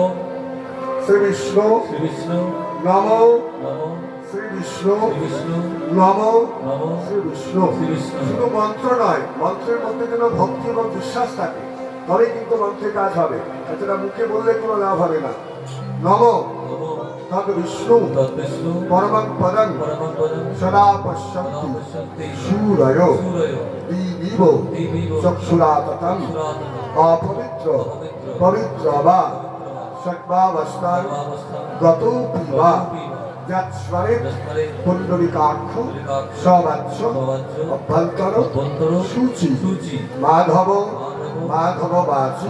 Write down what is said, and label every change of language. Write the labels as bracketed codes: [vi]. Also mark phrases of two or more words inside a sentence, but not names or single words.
[sa] শ্রী বিষ্ণু শ্রী বিষ্ণু নমো নমো শ্রী বিষ্ণু শ্রী বিষ্ণু নমো নমো শ্রী বিষ্ণু। শ্রী বিষ্ণু। [bn] শুধু মন্ত্র নয়, মন্ত্রের মধ্যে যেন ভক্তি এবং বিশ্বাস থাকে, তবেই কিন্তু মন্ত্রের কাজ হবে, এছাড়া মুখে বললে কোনো লাভ হবে না। [sa] নমো নমো তদ বিষ্ণু তদ্বিষ্ণু পরমং পদং পরমং পদং সদা সদা পশ্যন্তি পশ্যন্তি সূরয় সূরয় দিবিব দিবিব চক্ষুরাততম চক্ষুরাততম অপবিত্র অপবিত্র পবিত্র বা সর্বাবস্থান সর্বাবস্থান গতোপি বা গতোপি যৎস্মরে যৎস্মরে পুণ্ডরিকাক্ষ পুণ্ডরিকাক্ষ সবাচ্য সবাচ্য অভ্যন্তর অভ্যন্তর সূচি সূচি মাধব মাধব মাধববাচী